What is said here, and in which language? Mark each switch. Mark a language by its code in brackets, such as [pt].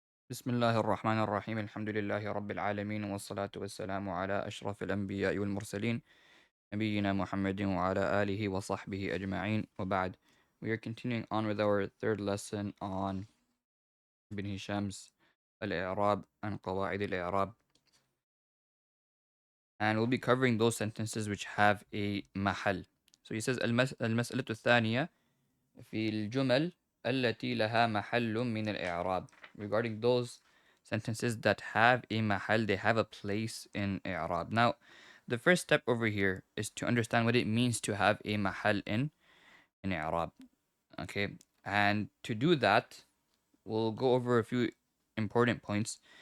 [ar] بسم الله الرحمن الرحيم الحمد لله رب العالمين والصلاة والسلام على أشرف الأنبياء والمرسلين نبينا محمد وعلى آله وصحبه أجمعين وبعد. [en] We are continuing on with our third lesson on Ibn Hisham's Al-I'rab and Qawa'id Al-I'rab, and we'll be covering those sentences which have a mahal. So he says [ar] المسألة الثانية في الجمل التي لها محل من الإعراب. [en] Regarding those sentences that have a mahal, they have a place in i'rab. Now, the first step over here is to understand what it means to have a mahal in i'rab. Okay, and to do that, we'll go over a few important points.